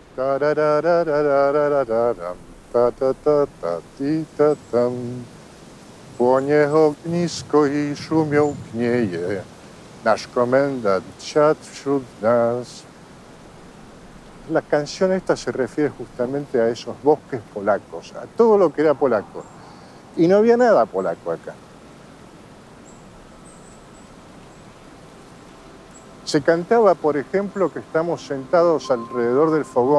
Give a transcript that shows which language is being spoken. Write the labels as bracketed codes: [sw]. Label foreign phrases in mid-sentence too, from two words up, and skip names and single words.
[pl] Tarararararararam, ta ta ta ta ti ta tam. Płonie ognisko i szumią pnieje, nasz komendant siadł wśród nas. [es] La canción esta se refiere justamente a esos bosques polacos, a todo lo que era polaco. Y no había nada polaco acá. Se cantaba, por ejemplo, que estamos sentados alrededor del fogón.